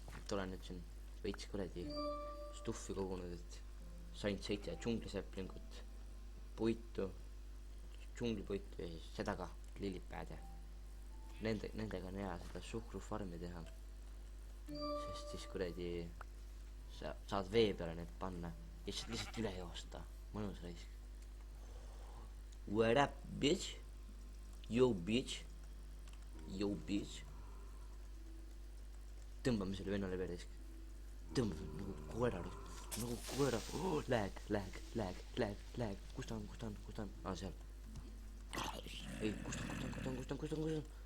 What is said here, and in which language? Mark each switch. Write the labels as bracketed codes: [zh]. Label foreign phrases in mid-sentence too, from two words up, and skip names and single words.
[et] Et olen nüüd siin veits kuradi stuffi kogunud, et sain 7 džunglisäplingut, puitu, džunglipuitu ja siis seda ka, lillipääde. Nendega on hea seda suhkrufarmi teha. Sest siis kuradi sa saad vee peale need panna ja siis lihtsalt üle joosta. Mõnus raisk. [en] What up, bitch? Yo, bitch. [et] Tõmbame selle vennale veerisk. Tõmbame nagu koera. Lag. Kus ta on? Seal. Ei, kus ta on?